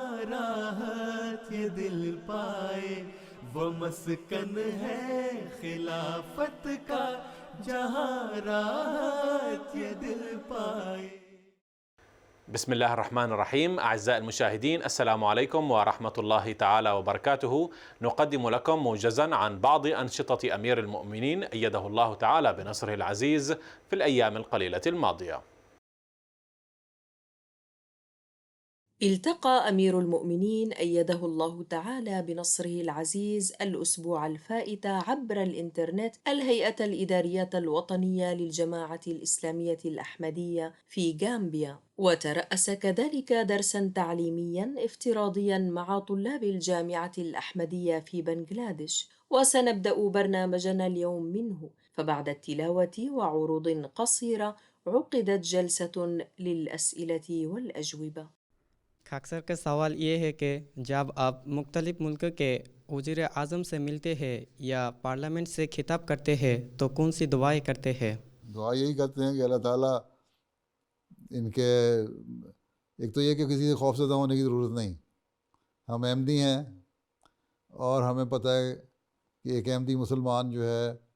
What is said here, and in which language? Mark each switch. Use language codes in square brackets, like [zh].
[ur] راحت یہ دل پائے، وہ مسکن ہے خلافت کا، جہاں راحت یہ دل پائے۔ [ar] بسم الله الرحمن الرحيم. أعزائي المشاهدين، السلام عليكم ورحمة الله تعالى وبركاته. نقدم لكم موجزا عن بعض أنشطة أمير المؤمنين أيده الله تعالى بنصره العزيز في الأيام القليلة الماضية. التقى أمير المؤمنين أيده الله تعالى بنصره العزيز الأسبوع الفائت عبر الإنترنت الهيئة الإدارية الوطنية للجماعة الإسلامية الأحمدية في غامبيا، وترأس كذلك درسا تعليميا افتراضيا مع طلاب الجامعة الأحمدية في بنغلاديش. وسنبدأ برنامجنا اليوم منه، فبعد التلاوة وعروض قصيرة عقدت جلسة للأسئلة والأجوبة. [ur] اکثر کا سوال یہ ہے کہ جب آپ مختلف ملک کے وزیر اعظم سے ملتے ہیں یا پارلیمنٹ سے خطاب کرتے ہیں تو کون سی دعائیں کرتے ہیں؟ دعا یہی کرتے ہیں کہ اللہ تعالیٰ ان کے، ایک تو یہ کہ کسی سے خوف زدہ ہونے کی ضرورت نہیں، ہم احمدی ہیں اور ہمیں پتہ ہے کہ ایک احمدی مسلمان جو ہے